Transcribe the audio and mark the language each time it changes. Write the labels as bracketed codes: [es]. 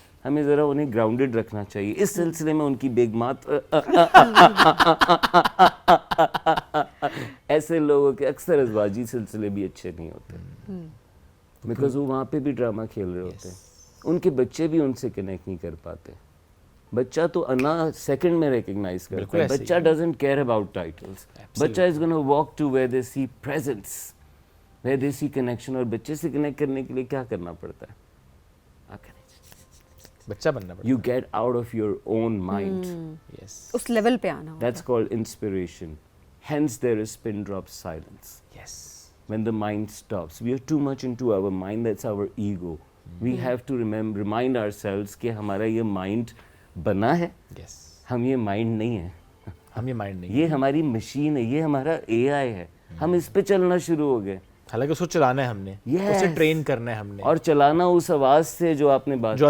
[ur] ہمیں ذرا انہیں گراؤنڈڈ رکھنا چاہیے. اس سلسلے میں ان کی بیگمات ایسے لوگوں کے اکثر ازواجی سلسلے بھی اچھے نہیں ہوتے بیکاز وہ وہاں پہ بھی ڈرامہ کھیل رہے ہوتے ہیں. ان کے بچے بھی ان سے کنیکٹ نہیں کر پاتے. بچہ تو انا سیکنڈ میں ریکگنائز کرتا ہے. بچہ [en] Doesn't care about titles. [ur] بچہ [en] Is gonna walk to where they see presence, where they see connection. [ur] اور بچے سے کنیکٹ کرنے کے لیے کیا کرنا پڑتا ہے؟ بچہ بننا پڑتا ہے. [en] You get out of your own mind. Yes. [ur] اس level پہ آنا ہوتا ہے. [en] That's called inspiration. Hence there is pin drop silence. Yes. When the mind stops, we are too much into our mind. That's our ego. We have to remind ourselves [ur] کہ ہمارا یہ mind بنا ہے, [en] Yes. [ur] ہم یہ mind نہیں ہے, ہم یہ مائنڈ نہیں, یہ ہماری مشین ہے, یہ ہمارا AI ہے. ہم اس پہ چلنا شروع ہو گئے. حالانکہ اس کو چلانا ہے ہم نے, اسے ٹرین کرنا ہے ہم نے, اور چلانا اس آواز سے جو آپ نے بات